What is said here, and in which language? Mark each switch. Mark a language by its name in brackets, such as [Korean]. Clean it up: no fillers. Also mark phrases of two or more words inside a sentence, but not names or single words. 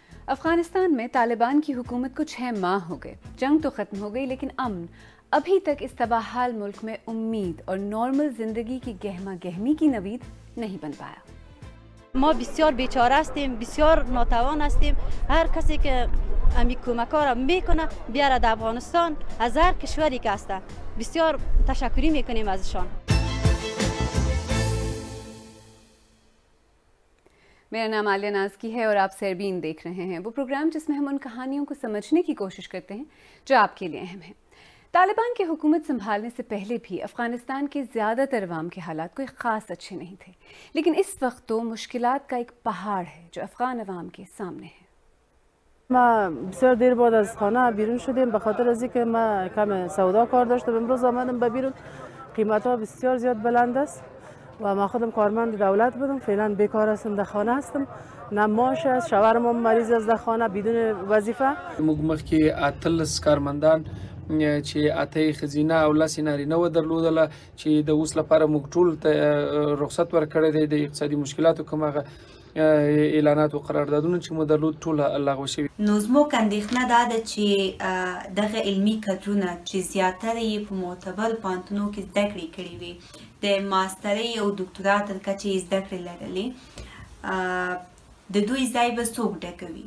[Urdu] افغانستان میں طالبان کی حکومت کو 6 ماہ ہو گئے. جنگ تو ختم ہو گئی لیکن امن ابھی تک اس تباہال ملک میں امید اور نارمل زندگی کی گہما گہمی کی نوید نہیں بن پایا. [Persian] ما بسیار بیچاره هستیم، بسیار ناتوان هستیم. هر کسی که امی کمک را میکنه بیاره در افغانستان از هر کشوری که هسته بسیار تشکری میکنیم ازشان. [Urdu] میرا نام عالیہ نازکی ہے اور آپ سیربین دیکھ رہے ہیں، وہ پروگرام جس میں ہم ان کہانیوں کو سمجھنے کی کوشش کرتے ہیں جو آپ کے لیے اہم ہیں. طالبان کی حکومت سنبھالنے سے پہلے بھی افغانستان کے زیادہ تر عوام کے حالات کوئی خاص اچھے نہیں تھے، لیکن اس وقت تو مشکلات کا ایک پہاڑ ہے جو افغان عوام کے سامنے ہے. [Persian] ما بسیار دیر بعد از خانه بیرون شدیم به خاطر از اینکه ما کم سودا کار داشتم. امروز آمدم به بیرون، قیمت ها بسیار زیاد بلند است و ما خودم کارمند دولت بودم، فعلا بیکار هستم، در خانه هستم، نه معاش است، شوهرم مریض است در خانه بدون وظیفه. [Pashto] موږ مخکې اتلس کارمندان چې اته ښځینه او لس نارینه ودرلودله چې د اوس لپاره موږ ټول ته رخصت ورکړی دی. د اقتصادي مشکلاتو کوم هغه اعلانات او قراردادونه چې مو درلود ټول لغوه شوي. نو زموږ اندېښنه دا ده چې دغه علمي کدرونه چې زیاتره یې په معتبرو پوهنتونونو کې زده کړې کړې وي، د ماسترۍ او دکتورا تر کچې یې زده کړې لرلې، د دوی ځای به څوک ډکوي؟